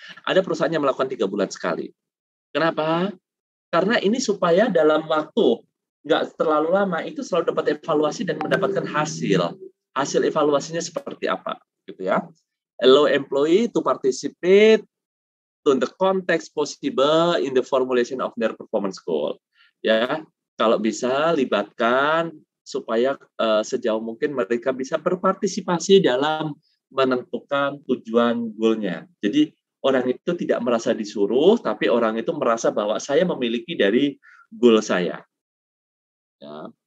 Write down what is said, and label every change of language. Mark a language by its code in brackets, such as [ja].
[id] Ada perusahaan yang melakukan 3 bulan sekali. Kenapa? Karena ini supaya dalam waktu nggak terlalu lama, itu selalu dapat evaluasi dan mendapatkan hasil. Hasil evaluasinya seperti apa, gitu ya. [en] Allow employee to participate to the context possible in the formulation of their performance goal. [id] Ya, kalau bisa libatkan supaya sejauh mungkin mereka bisa berpartisipasi dalam menentukan tujuan goalnya. Jadi orang itu tidak merasa disuruh, tapi orang itu merasa bahwa saya memiliki dari goal saya. Ya.